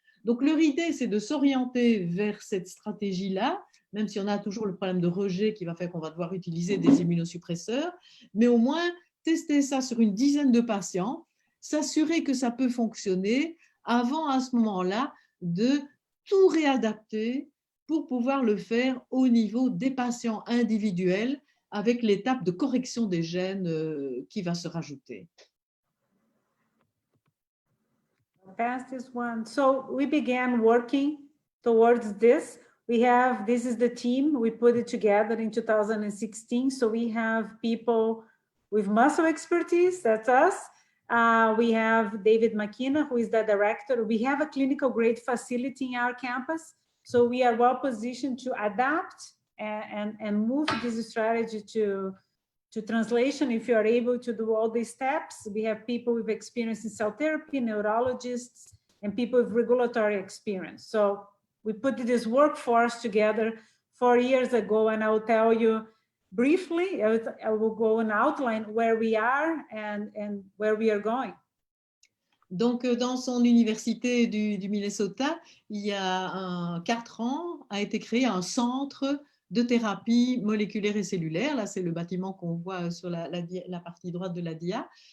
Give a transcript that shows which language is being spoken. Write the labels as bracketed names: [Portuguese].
[French] Donc, leur idée, c'est de s'orienter vers cette stratégie-là, même si on a toujours le problème de rejet qui va faire qu'on va devoir utiliser des immunosuppresseurs, mais au moins tester ça sur une dizaine de patients, s'assurer que ça peut fonctionner avant, à ce moment-là, de tout réadapter pour pouvoir le faire au niveau des patients individuels avec l'étape de correction des gènes qui va se rajouter. [English] Pass this one. So we began working towards this. This is the team. We put it together in 2016. So we have people with muscle expertise, that's us. We have David McKenna, who is the director. We have a clinical grade facility in our campus. So we are well positioned to adapt and move this strategy to translation. If you are able to do all these steps, we have people with experience in cell therapy, neurologists, and people with regulatory experience. So we put this workforce together 4 years ago, and I will tell you briefly, I will go and outline where we are and where we are going. [French] Donc, dans son université du Minnesota, il y a 4 ans, a été créé un centre de thérapie moléculaire et cellulaire. Là, c'est le bâtiment qu'on voit sur la partie droite de la dia.